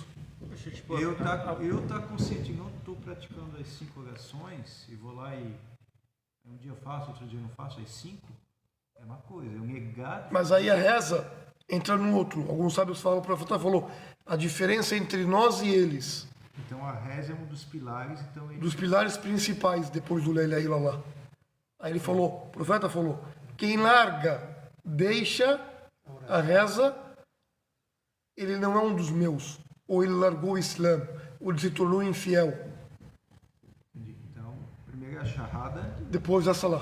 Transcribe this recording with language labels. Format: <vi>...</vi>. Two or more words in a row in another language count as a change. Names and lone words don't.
<pt>Poxa, tipo, eu tá consciente, não estou praticando as 5 orações e vou lá e um dia eu faço, outro dia eu não faço, as 5 é uma coisa. Eu negar. Mas aí a reza entra no outro. Alguns sábios falam, o profeta falou, a diferença entre nós e eles. Então a reza é um dos pilares. Então dos pilares principais depois do</pt> <ar>لا إله إلا الله.</ar> <pt>Aí ele falou, o profeta falou, quem larga, deixa a reza, ele não é um dos meus. Ou ele largou o Islã, ou ele se tornou infiel. Então, primeiro é a shahada, depois a salah.</pt>